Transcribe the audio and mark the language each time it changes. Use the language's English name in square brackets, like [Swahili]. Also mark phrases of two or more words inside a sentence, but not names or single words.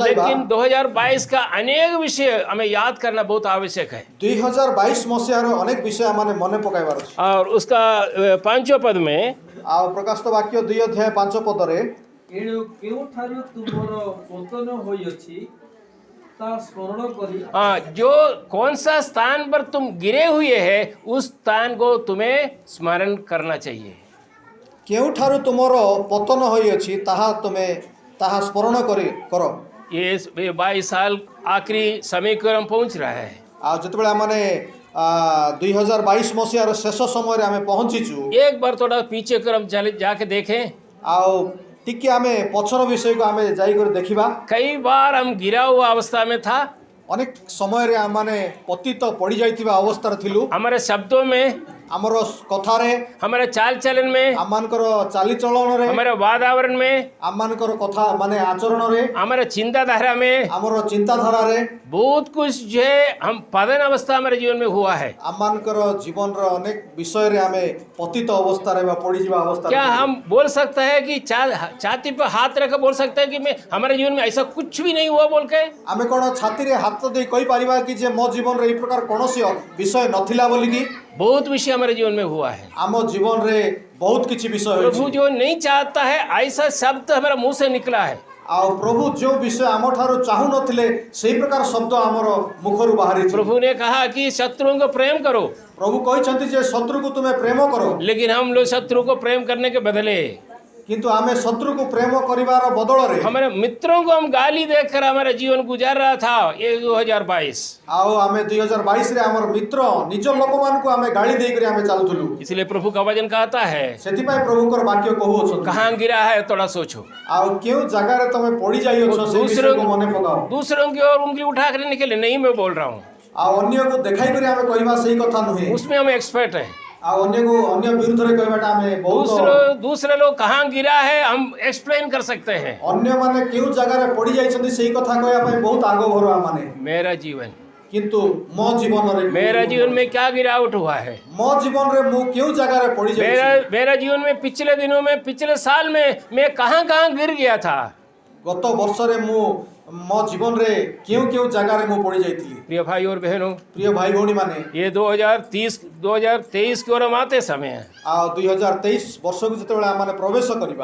[Hindi] लेकिन 2022 का अनेक विषय हमें याद करना बहुत आवश्यक है। [Odia] 2022 ମସିହା ର ଅନେକ ବିଷୟ ମାନେ ମନ ପକାଇବାର ଅଛି। [Hindi] और उसका 5 पद में प्रकाशित वाक्य 2 अध्याय 5 पद रे [Odia] ଏଣୁ କେଉଁ ଠାରୁ ତୁମର ପତନ ହୋଇ ଅଛି ତା ସ୍ମରଣ କରି [Hindi] हाँ, जो कौन सा स्थान पर तुम गिरे हुए हैं उस स्थान को तुम्हें स्मरण करना चाहिए। [Odia] କେଉଁଠାରୁ ତୁମର ପତନ ହୋଇଅଛି ତାହା ସ୍ମରଣ କର। [Hindi] ये 22 साल आखिरी समय को हम पहुंच रहा है। [Odia] ଆଉ ଯେତେବେଳେ ଆମମାନେ 2022 ମସିହାର ଶେଷ ସମୟରେ ଆମେ ପହଞ୍ଚିଛୁ, [Hindi] एक बार थोड़ा पीछे कर हम चले जाके देखें। [Odia] ଆଉ ଟିକେ ଆମେ ପଛର ବିଷୟକୁ ଆମେ ଯାଇକରି ଦେଖିବା। [Hindi] कई बार हम गिरा हुआ अवस्था में था, [Odia] ଅନେକ ସମୟରେ ଆମମାନେ ପତିତ ପଡ଼ିଯାଇଥିବା ଅବସ୍ଥାରେ ଥିଲୁ। [Hindi] हमारे शब्दों में, [Odia] ଆମର କଥାରେ, [Hindi] हमारे चाल चलन में, [Odia] ଆମମାନଙ୍କର ଚାଲିଚଳନରେ, [Hindi] हमारे वातावरण में, [Odia] ଆମମାନଙ୍କର କଥା ମାନେ ଆଚରଣରେ, [Hindi] हमारे चिंताधारा में [Odia] ଆମର ଚିନ୍ତାଧାରାରେ, [Hindi] बहुत कुछ जो है हम पतन अवस्था हमारे जीवन में हुआ है। [Odia] ଆମମାନଙ୍କର ଜୀବନର ଅନେକ ବିଷୟରେ ଆମେ ପତିତ ଅବସ୍ଥାରେ ବା ପଡ଼ିଯିବା ଅବସ୍ଥାରେ [Hindi] क्या [Odia] ଥିଲୁ। [Hindi] हम बोल सकते हैं कि छाती पर हाथ रखकर बोल सकते हैं कि मैं हमारे जीवन में ऐसा कुछ भी नहीं हुआ बोल के? [Odia] ଆମେ କ'ଣ ଛାତିରେ ହାତ ଦେଇ କହିପାରିବା କି ଯେ ମୋ ଜୀବନରେ ଏହି ପ୍ରକାର କୌଣସି ବିଷୟ ନଥିଲା ବୋଲିକି? [Hindi] बहुत विषय हमारे जीवन में हुआ है। [Odia] ଆମ ଜୀବନରେ ବହୁତ କିଛି ବିଷୟ ହୋଇଛି। [Hindi] प्रभु जो नहीं चाहता है ऐसा शब्द हमारे मुंह से निकला है। [Odia] ଆଉ ପ୍ରଭୁ ଯେଉଁ ବିଷୟ ଆମଠାରୁ ଚାହୁଁନଥିଲେ ସେହି ପ୍ରକାର ଶବ୍ଦ ଆମର ମୁଖରୁ ବାହାରିଛି। [Hindi] प्रभु ने कहा कि शत्रुओं को प्रेम करो, [Odia] ପ୍ରଭୁ କହିଛନ୍ତି ଯେ ଶତ୍ରୁକୁ ତୁମେ ପ୍ରେମ କର, [Hindi] लेकिन हम लोग शत्रु को प्रेम करने के बदले [Odia] କିନ୍ତୁ ଆମେ ଶତ୍ରୁକୁ ପ୍ରେମ କରିବାର ବଦଳରେ [Hindi] हमारे मित्रों को हम गाली देकर हमारा जीवन गुजार रहा था। ये 2022, [Odia] ଆଉ ଆମେ 2022 ରେ ଆମର ମିତ୍ର ନିଜ ଲୋକମାନଙ୍କୁ ଆମେ ଗାଳି ଦେଇକରି ଆମେ ଚାଲୁଥିଲୁ। [Hindi] इसलिए प्रभु का वचन कहता है, [Odia] ସେଥିପାଇଁ ପ୍ରଭୁଙ୍କର ବାକ୍ୟ କହୁଅଛନ୍ତି, [Hindi] कहाँ गिरा है थोड़ा सोचो, [Odia] ଆଉ କେଉଁ ଜାଗାରେ ତମେ ପଡ଼ି ଯାଇଅଛ ସେ ବିଷୟକୁ ମନେ ପକାଅ। [Hindi] दूसरों की ओर उंगली उठा करने के लिए नहीं मैं बोल रहा हूँ, [Odia] ଆଉ ଅନ୍ୟକୁ ଦେଖାଇ କରି ଆମେ କହିବା ସେଇ କଥା ନୁହେଁ। [Hindi] उसमें हम एक्सपर्ट हैं। [Odia] ଆଉ ଅନ୍ୟ ବିରୁଦ୍ଧରେ କହିବାଟା ଆମେ ବହୁତ [Hindi] दूसरे लोग कहाँ गिरा है हम एक्सप्लेन कर सकते हैं। [Odia] ଅନ୍ୟମାନେ କେଉଁ ଜାଗାରେ ପଡ଼ି ଯାଇଛନ୍ତି ସେଇ କଥା କହିବା ପାଇଁ ବହୁତ ଆଗଭର ଆମମାନେ। [Hindi] मेरा जीवन, [Odia] କିନ୍ତୁ ମୋ ଜୀବନରେ [Hindi] मेरा जीवन में क्या गिरावट हुआ है? [Odia] ମୋ ଜୀବନରେ ମୁଁ କେଉଁ ଜାଗାରେ ପଡ଼ି ଯାଇଛି? [Hindi] मेरा जीवन में पिछले दिनों में, पिछले साल में मैं कहाँ कहाँ गिर गया था। [Odia] ଗତ ବର୍ଷରେ ମୁଁ ମୋ ଜୀବନରେ କେଉଁ କେଉଁ ଜାଗାରେ ମୁଁ ପଡ଼ି ଯାଇଥିଲି। [Hindi] प्रिय भाई और बहनों, [Odia] ପ୍ରିୟ ଭାଇ ଭଉଣୀମାନେ, [Hindi] ये 2023 की ओर हम आते समय [Odia] ଆଉ 2023 ବର୍ଷକୁ ଯେତେବେଳେ ଆମମାନେ ପ୍ରବେଶ କରିବା,